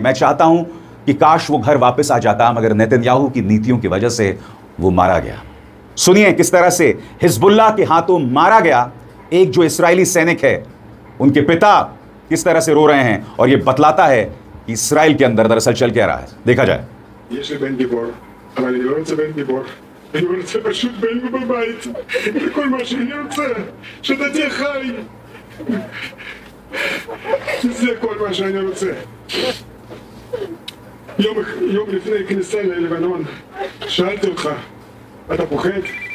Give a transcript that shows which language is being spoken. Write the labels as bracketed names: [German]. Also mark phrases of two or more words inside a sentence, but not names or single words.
[Hindi] मैं चाहता हूं कि काश वो घर वापस आ जाता, मगर नेतन्याहू की नीतियों की वजह से वो मारा गया। सुनिए किस तरह से हिजबुल्लाह के हाथों मारा गया एक जो इस्राएली सैनिक है, उनके पिता किस तरह से रो रहे हैं। और ये बतलाता है कि इस्राएल के अंदर दरअसल चल क्या रहा है। देखा जाए। [Hebrew] יש לי בן גיבור, אבל אני לא רוצה בן גיבור. אני רוצה פשוט בן בבית. זה כל מה שאני רוצה. שאתה תהיה חי. זה כל מה שאני רוצה. יום לפני כניסה ללבנון, שאלתי אותך, אתה פוחד?